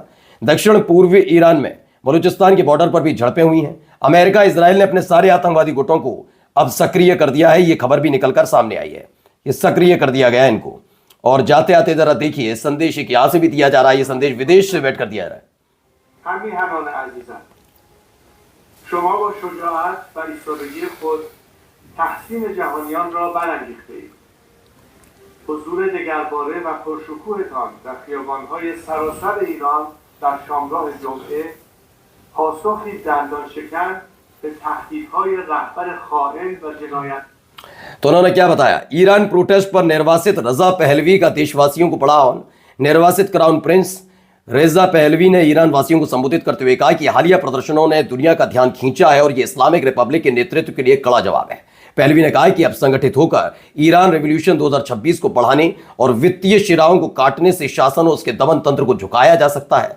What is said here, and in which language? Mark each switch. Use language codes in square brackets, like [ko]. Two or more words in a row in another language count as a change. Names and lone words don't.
[hi] दक्षिण पूर्वी ईरान में बलूचिस्तान के बॉर्डर पर भी झड़पें हुई हैं। अमेरिका, इजराइल ने अपने सारे आतंकवादी गुटों को अब सक्रिय कर दिया है। ये खबर भी निकलकर सामने आई है, ये सक्रिय कर दिया गया है इनको। और जाते आते जरा देखिए संदेश एक यहां से भी दिया जा रहा है, ये संदेश विदेश से बैठ कर दिया जा रहा है। [fa] شما با شجاعت و ایستادگی خود تحسین جهانیان را برانگیخته‌اید. حضور دگرباره و پرشکوهتان در خیابان‌های سراسر ایران در شامگاه جمعه پاسخی دندان شکن به تهدیدهای رهبر خائن و جنایت. [hi] तो उन्होंने क्या बताया? ईरान प्रोटेस्ट पर निर्वासित रजा पहलवी का देशवासियों को पड़ा आह्वान। निर्वासित [en] crown prince [hi] रेजा पहलवी ने ईरान वासियों को संबोधित करते हुए कहा कि हालिया प्रदर्शनों ने दुनिया का ध्यान खींचा है और ये इस्लामिक रिपब्लिक के नेतृत्व के लिए कड़ा जवाब है। पहलवी ने कहा कि अब संगठित होकर ईरान रेवोल्यूशन 2026 को बढ़ाने और वित्तीय शिराओं को काटने से शासन और उसके दमन तंत्र को झुकाया जा सकता है।